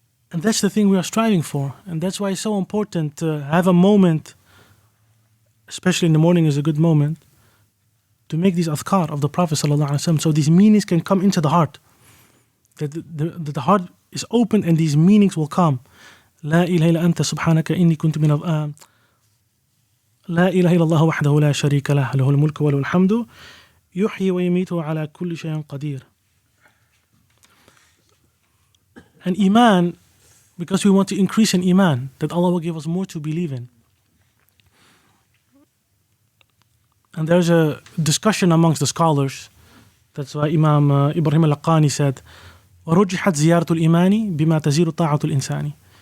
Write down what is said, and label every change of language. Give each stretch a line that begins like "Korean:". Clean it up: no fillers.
English: And that's the thing we are striving for. And that's why it's so important to have a moment, especially in the morning is a good moment, to make these adhkar of the Prophet ﷺ, so these meanings can come into the heart. that the heart is open and these meanings will come.
Arabic: لا إله إلا أنت سبحانك إني كنت من لا إله إلا الله وحده لا شريك له له الملك وله الحمد يحيي ويميت على كل شيء قدير.
English: And Iman, because we want to increase in Iman, that Allah will give us more to believe in. And there's a discussion amongst the scholars. That's why Imam Ibrahim al-Laqani said,
Arabic: وَرُجِّحَتْ زِيَارَةُ الْإِيمَانِ بِمَا تَزِيرُ طَاعَةُ الْإِنسَانِ.